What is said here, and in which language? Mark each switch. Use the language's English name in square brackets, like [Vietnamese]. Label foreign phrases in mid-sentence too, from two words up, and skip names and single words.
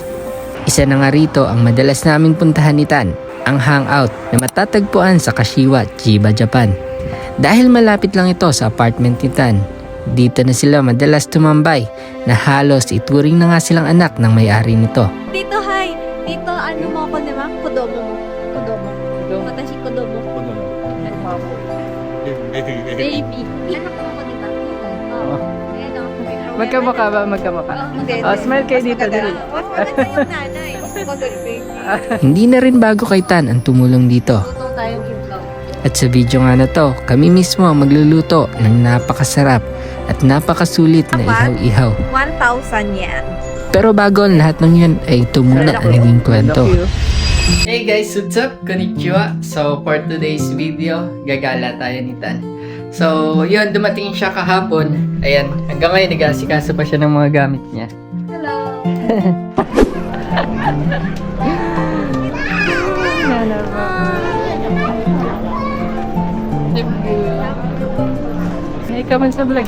[Filipino] Isa na nga rito ang madalas naming puntahan ni Tan, ang hangout na matatagpuan sa Kashiwa, Chiba, Japan. Dahil malapit lang ito sa apartment ni Tan, dito na sila madalas tumambay na halos ituring na nga silang anak ng may-ari nito. Dito, hi! Dito, ano mo ako, di ba? Kodomo mo. Kodomo. [Japanese] Watashi kodomo. [Filipino] Baby. Anak mo ako, di ba? Oo. Ayan o. Magkamukha ba? Magkamukha? Smile kayo dito. Dali. Maganda yung nanay. Baby. Hindi na rin bago kay Tan ang tumulong dito. Luto tayong itlog. At sa video nga na to, kami mismo ang magluluto ng napakasarap at napakasulit na ihaw-ihaw. 1,000 yen. Pero bago ang lahat ng yun ay ito muna ang naging kwento. [English] Hey guys, what's up? Konnichiwa. So for today's video, [Filipino] gagala tayo ni Tan. So yun, dumating siya kahapon. Ayan, hanggang ngayon nag-aasikaso pa siya ng mga gamit niya. [English] Hello. [Filipino] Hey, kaman sa vlog.